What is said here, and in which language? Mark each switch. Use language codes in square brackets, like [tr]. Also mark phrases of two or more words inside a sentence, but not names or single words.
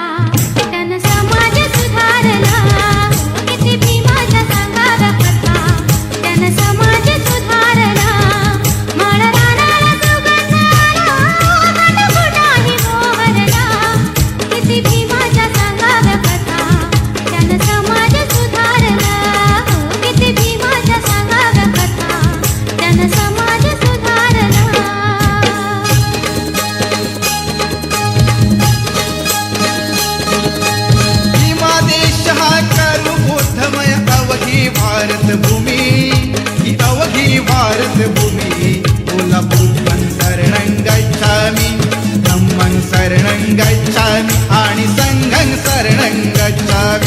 [mr] त्यानं समाज सुधारला किती भीमाच्या सांगाव्या कथा त्यानं समाज सुधारला माळ रानाला सुगंध आला कटकुटाही मोहरला किती भीमाच्या सांगाव्या कथा त्यानं समाज सुधारला किती भीमाच्या सांगाव्या कथा त्यानं समाज सुधारला भीमा देश हा करू बोधमय अवघी भारत भूमी ही अवघी भारत भूमी बोला [pi] बुद्धं शरणं गच्छामि धम्मं शरणं गच्छामि [mr] आणि [pi] संघं शरणं गच्छामि